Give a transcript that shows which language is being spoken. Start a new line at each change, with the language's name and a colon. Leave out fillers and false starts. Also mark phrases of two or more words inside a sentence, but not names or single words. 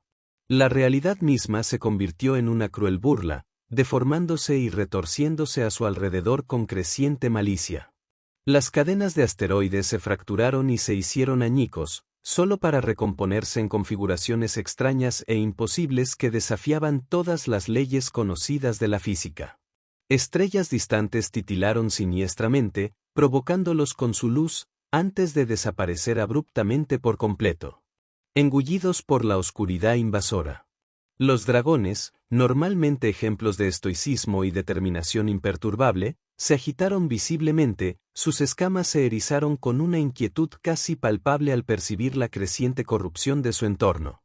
Spanish: La realidad misma se convirtió en una cruel burla, deformándose y retorciéndose a su alrededor con creciente malicia. Las cadenas de asteroides se fracturaron y se hicieron añicos, solo para recomponerse en configuraciones extrañas e imposibles que desafiaban todas las leyes conocidas de la física. Estrellas distantes titilaron siniestramente, provocándolos con su luz, antes de desaparecer abruptamente por completo. Engullidos por la oscuridad invasora. Los dragones, normalmente ejemplos de estoicismo y determinación imperturbable, se agitaron visiblemente, sus escamas se erizaron con una inquietud casi palpable al percibir la creciente corrupción de su entorno.